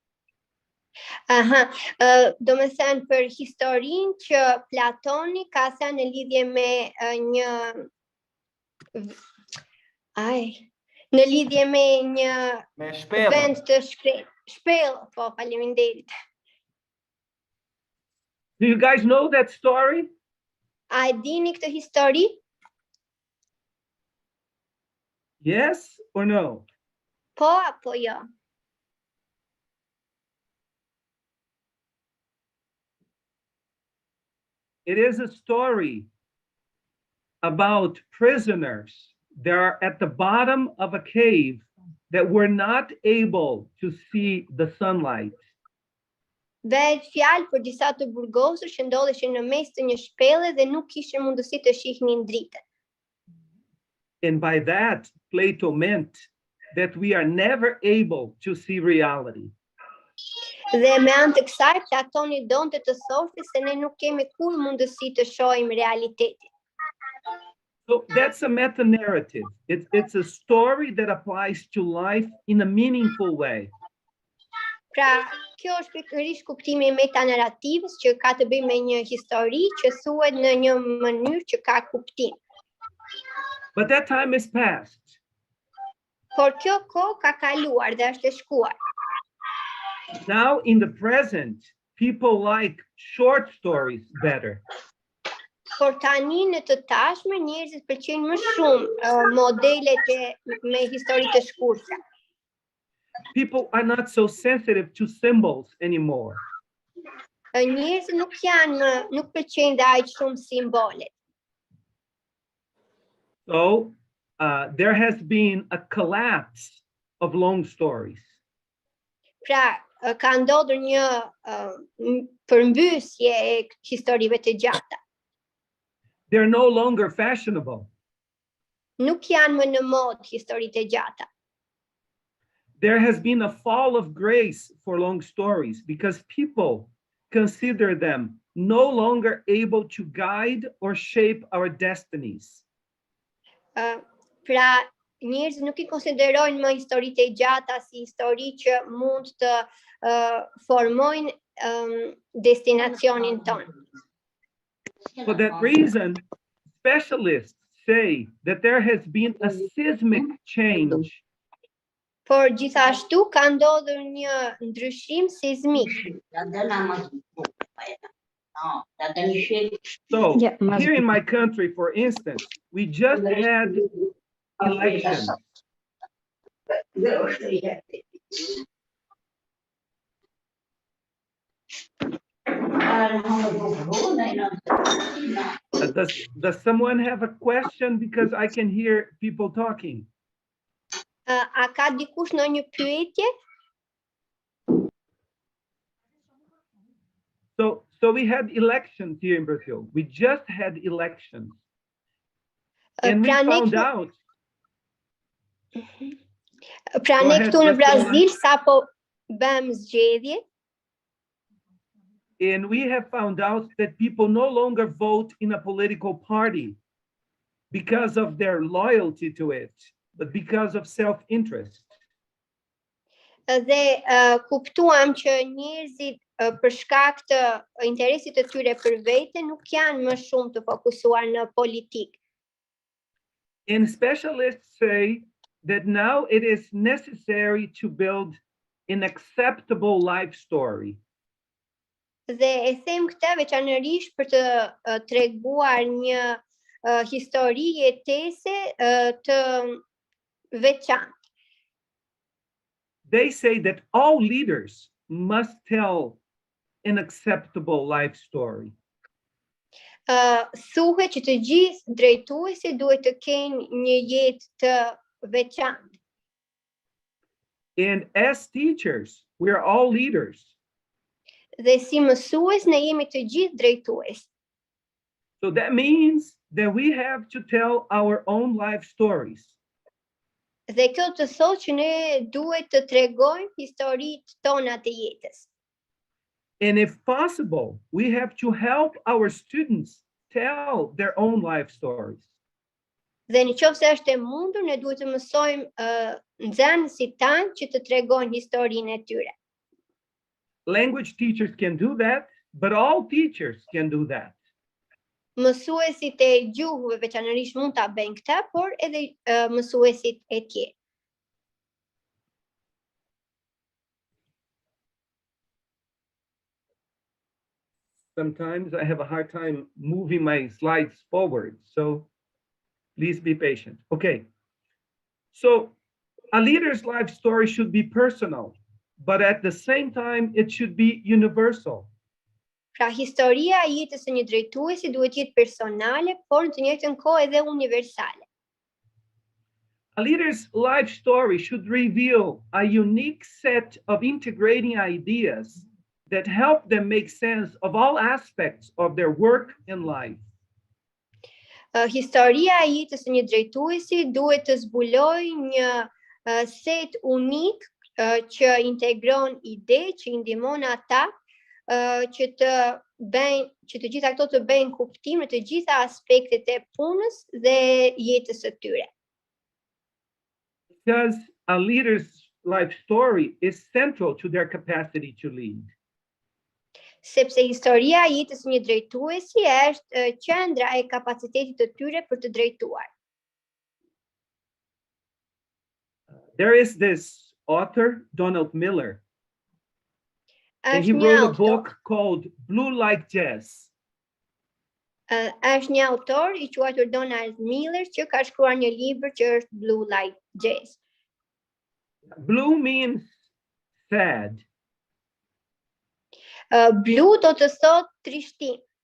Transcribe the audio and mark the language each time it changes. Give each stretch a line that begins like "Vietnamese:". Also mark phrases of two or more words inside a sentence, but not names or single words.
Albanian: Do me thënë për historinë që Platoni ka thënë në lidhje me një vend të shkret. Shpellë, po, faleminderit.
English: Do you guys know that story?
Albanian: A e dini këtë histori?
English: Yes or no?
Albanian: Po apo jo?
English: It is a story about prisoners that are at the bottom of a cave that were not able to see the sunlight.
Albanian: Bëhet fjalë për disa të burgosur që ndodheshin në mes të një shpellë dhe nuk kishin mundësi të shihnin dritën.
English: And by that, Plato meant that we are never able to see reality.
Albanian: Dhe me anë të kësaj, Platoni donte të thoshte se ne nuk kemi kur mundësi të shohim realitetin.
English: So that's a meta-narrative. It's a story that applies to life in a meaningful way.
Albanian: Pra, kjo është pikërisht kuptimi i metanarativës që ka të bëjë me një histori që thuhet në një mënyrë që ka kuptim.
English: But that time is past.
Albanian: Por kjo kohë ka kaluar dhe është e shkuar.
English: Now in the present, people like short stories better.
Albanian: Por tani në të tashme njerëzit pëlqejnë më shumë modelet me histori të shkurtra.
English: People are not so sensitive to symbols anymore.
Albanian: Njerëzit nuk pëlqejnë dhe aq shumë simbolet.
English: So there has been a collapse of long stories.
Albanian: Pra, ka ndodhur një përmbysje e historive të gjata.
English: They're no longer fashionable.
Albanian: Nuk janë më në mod historitë e gjata.
English: There has been a fall of grace for long stories because people consider them no longer able to guide or shape our destinies.
Albanian: Pra, njerëzit nuk I konsiderojnë më historitë e gjata si histori që mund të formojnë destinacionin tonë.
English: For that reason, specialists say that there has been a seismic change.
Albanian: Por gjithashtu ka ndodhur një ndryshim seizmik.
English: So, here in my country, for instance, we just had elections. Does someone have a question? Because I can hear people talking.
Albanian: A ka dikush ndonjë pyetje?
English: So we had elections here in Brazil. We just had elections. And we found out.
Albanian: Pra ne këtu në Brazil sapo bëm zgjedhje.
English: And we have found out that people no longer vote in a political party because of their loyalty to it, but because of self-interest.
Albanian: Dhe kuptuam që njerëzit për shkak të interesit të tyre për vete nuk janë më shumë të fokusuar në politikë.
English: And specialists say that now it is necessary to build an acceptable life story.
Albanian: Dhe e them këtë veçanërisht për të treguar një histori jetese të veçantë.
English: They say that all leaders must tell an acceptable life story.
Albanian: Thuhet që të gjithë drejtuesit duhet të kenë një jetë të veçantë.
English: And as teachers, we are all leaders.
Albanian: Dhe si mësues ne jemi të gjithë drejtues.
English: So that means that we have to tell our own life stories.
Albanian: Dhe kjo të thotë që ne duhet të tregojmë historitë tona të jetës.
English: And if possible, we have to help our students tell their own life stories.
Albanian: Dhe nëse është e mundur, ne duhet të mësojmë nxënësit tanë që të tregojnë historinë e tyre.
English: Language teachers can do that, but all teachers can do that.
Albanian: Mësuesit e gjuhëve veçanërisht mund ta bëjnë këtë, por edhe mësuesit e tjerë.
English: Sometimes I have a hard time moving my slides forward, so please be patient. Okay, so a leader's life story should be personal, but at the same time, it should be universal.
Albanian: Pra historia e jetës së një drejtuesi duhet të jetë personale, por në të njëjtën kohë edhe universale.
English: A leader's life story should reveal a unique set of integrating ideas that help them make sense of all aspects of their work and life.
Albanian: Historia e jetës së një drejtuesi duhet të zbulojë një set unik që integron ide, që I ndihmon ata që të gjitha ato të bëjnë kuptim në të gjitha aspektet e punës dhe jetës së tyre.
English: Because a leader's life story is central to their capacity to lead.
Albanian: Sepse historia e jetës një drejtuesi është qendra e kapacitetit të tyre për të drejtuar.
English: There is this author, Donald Miller, and he
Albanian: Është një
English: wrote a
Albanian: autor,
English: book called Blue Like Jazz.
Albanian: është një autor i quajtur Donald Miller që ka shkruar një libër që është Blue Like Jazz.
English: Blue means sad.
Albanian: Blu do të thotë trishtim.